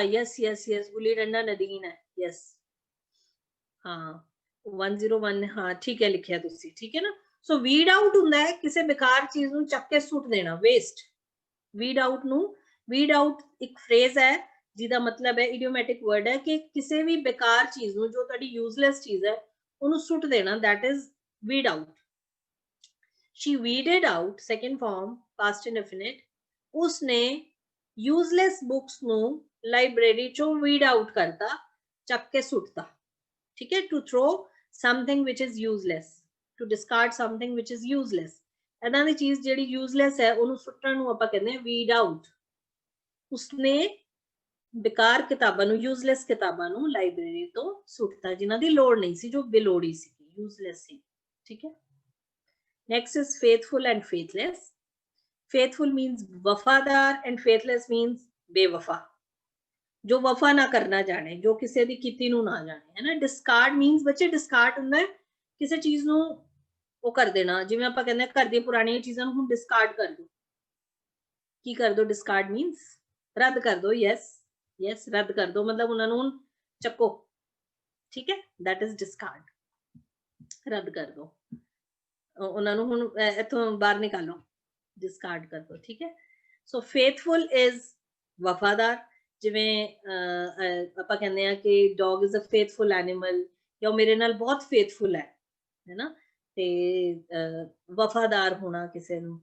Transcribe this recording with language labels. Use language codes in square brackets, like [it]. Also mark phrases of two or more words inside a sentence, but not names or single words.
[en] yes yes yes, [pa] ਗੁੱਲੀ ਡੰਡਾ ਨਦੀਨ ਹੈ। ਯਸ, ਹਾਂ 101, ਹਾਂ ਠੀਕ ਹੈ ਲਿਖਿਆ ਤੁਸੀਂ, ਠੀਕ ਹੈ ਨਾ। ਸੋ [en] weed out [pa] ਹੁੰਦਾ ਹੈ ਕਿਸੇ ਬੇਕਾਰ ਚੀਜ਼ ਨੂੰ ਚੱਕ ਕੇ ਸੁੱਟ ਦੇਣਾ, ਵੇਸਟ। [en] weed out [pa] ਨੂੰ, [en] weed out [pa] ਇੱਕ ਫਰੇਜ਼ ਹੈ ਜਿਹਦਾ ਮਤਲਬ ਹੈ, [en] idiomatic word [pa] ਹੈ ਕਿ ਕਿਸੇ ਵੀ ਬੇਕਾਰ ਚੀਜ਼ ਨੂੰ, ਜੋ ਤੁਹਾਡੀ ਯੂਜ਼ਲੈਸ ਚੀਜ਼ ਹੈ, ਉਹਨੂੰ ਸੁੱਟ ਦੇਣਾ, [en] that is weed out. She weeded out, second form, past indefinite. [pa] उसने [en] useless books [pa] ਨੂੰ ਲਾਇਬ੍ਰੇਰੀ ਚੋਂ [en] weed out [pa] ਕਰਤਾ, ਚੱਕ ਕੇ ਸੁੱਟਤਾ। ਠੀਕ ਹੈ। [en] To throw something which is useless, to discard something which is useless. [pa] ਏਦਾਂ ਦੀ ਚੀਜ਼ ਜਿਹੜੀ useless ਹੈ ਉਹਨੂੰ ਸੁੱਟਣ ਨੂੰ ਆਪਾਂ ਕਹਿੰਦੇ ਹਾਂ [en] weed out. [pa] ਉਸਨੇ ਬੇਕਾਰ ਕਿਤਾਬਾਂ ਨੂੰ, यूजलेस किताबां ਨੂੰ ਲਾਇਬ੍ਰੇਰੀ ਤੋਂ ਸੁੱਟਤਾ, ਜਿਨ੍ਹਾਂ ਦੀ ਲੋੜ ਨਹੀਂ ਸੀ, ਜੋ ਬੇਲੋੜੀ ਸੀ, यूजलेस ਸੀ। ਠੀਕ ਹੈ। Next is faithful and faithless. [en] Faithful means [hi] वफादार [en] and faithless means [hi] बेवफा, जो वफा ना करना जाने, जो किसी दी [pa] ਕੀਤੀ ਨੂੰ ਨਾ ਜਾਣੇ, ਹੈ ਨਾ। [en] Discard means [pa] ਬੱਚੇ discard ਹੁੰਦਾ ਹੈ ਕਿਸੇ ਚੀਜ਼ ਨੂੰ ਉਹ ਕਰ ਦੇਣਾ। ਜਿਵੇਂ ਆਪਾਂ ਕਹਿੰਦੇ ਘਰ ਦੀਆਂ ਪੁਰਾਣੀਆਂ ਚੀਜ਼ਾਂ ਨੂੰ ਹੁਣ ਡਿਸਕਾਰਡ ਕਰ ਦੋ। ਕੀ ਕਰ ਦੋ? [en] discard means [pa] ਰੱਦ ਕਰ ਦੋ। ਯੈਸ ਰੱਦ ਕਰ ਦੋ, ਮਤਲਬ ਉਹਨਾਂ ਨੂੰ ਹੁਣ ਚੱਕੋ। ਠੀਕ ਹੈ, [en] that is discard, [pa] ਰੱਦ ਕਰ ਦੋ, ਉਹਨਾਂ ਨੂੰ ਹੁਣ ਇੱਥੋਂ ਬਾਹਰ ਨਿਕਾਲੋ, ਡਿਸਕਾਰਡ ਕਰ ਦੋ। ਠੀਕ ਹੈ, [en] so faithful is [pa] ਵਫਾਦਾਰ। ਜਿਵੇਂ ਆਪਾਂ ਕਹਿੰਦੇ ਆ ਕਿ [en] dog is a faithful animal, [pa] ਜਾਂ ਮੇਰੇ ਨਾਲ ਬਹੁਤ ਫੇਥਫੁਲ ਹੈ ਨਾ, ਤੇ ਵਫਾਦਾਰ ਹੋਣਾ ਕਿਸੇ ਨੂੰ।